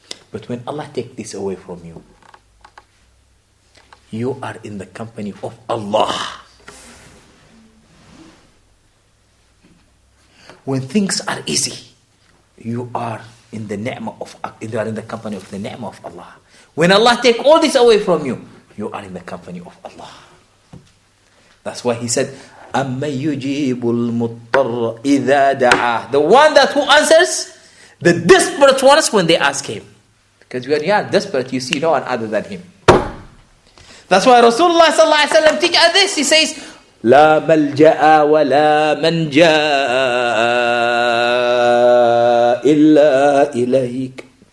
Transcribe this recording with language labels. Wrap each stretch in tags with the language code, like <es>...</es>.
<en>But when Allah takes this away from you, you are in the company of Allah. when things are easy, you are in the company of the ni'mah of Allah. When Allah take all this away from you, you are in the company of Allah. That's why He said,</en> <ar>أَمَّن يُجِيبُ الْمُضْطَرَّ إِذَا دَعَاهُ.</ar> <en>The one that who answers the desperate ones when they ask Him. Because when you are desperate, you see no one other than Him. That's why Rasulullah sallallahu alaihi wasallam teach us this. He says,</en> <ar>لا ملجأ ولا منجا إلا إليك.</ar>